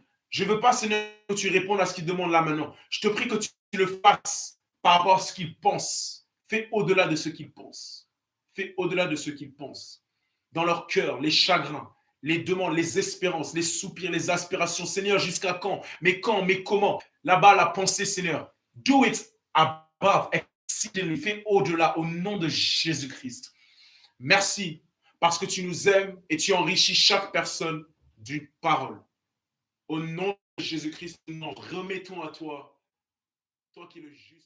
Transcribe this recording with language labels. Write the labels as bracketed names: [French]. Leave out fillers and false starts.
[French] Je ne veux pas, Seigneur, que tu répondes à ce qu'ils demandent là maintenant. Je te prie que tu le fasses par rapport à ce qu'ils pensent. Fais au-delà de ce qu'ils pensent. Fais au-delà de ce qu'ils pensent. Dans leur cœur, les chagrins, les demandes, les espérances, les soupirs, les aspirations. Seigneur, jusqu'à quand? Mais quand? Mais comment? Là-bas, la pensée, Seigneur. [English] Do it above, exceedingly. [French] Fais au-delà, au nom de Jésus-Christ. Merci parce que tu nous aimes et tu enrichis chaque personne d'une parole. Au nom de Jésus-Christ, nous nous remettons à toi, toi qui es le juste.